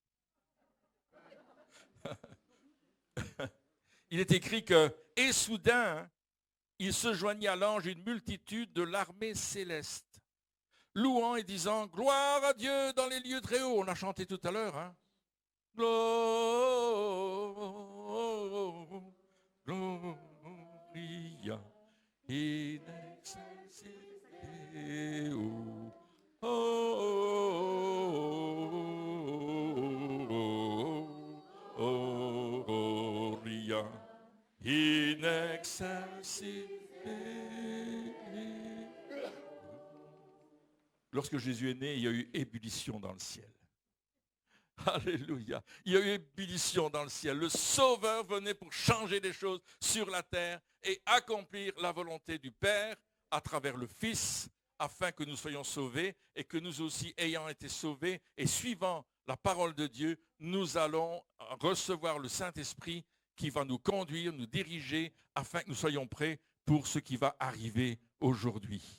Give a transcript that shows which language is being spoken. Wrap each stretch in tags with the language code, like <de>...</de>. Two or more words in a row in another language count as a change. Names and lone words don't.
<fr>Il est écrit que, et soudain, il se joignit à l'ange une multitude de l'armée céleste, louant et disant, gloire à Dieu dans les lieux très hauts. On a chanté tout à l'heure, hein?</fr> <la>Gloria in excelsis Deo. Gloria in excelsis Deo.</la> <fr>Lorsque Jésus est né, il y a eu ébullition dans le ciel. Alléluia. Il y a eu ébullition dans le ciel. Le Sauveur venait pour changer les choses sur la terre et accomplir la volonté du Père à travers le Fils, afin que nous soyons sauvés et que nous aussi, ayant été sauvés et suivant la parole de Dieu, nous allons recevoir le Saint-Esprit qui va nous conduire, nous diriger, afin que nous soyons prêts pour ce qui va arriver aujourd'hui.</fr>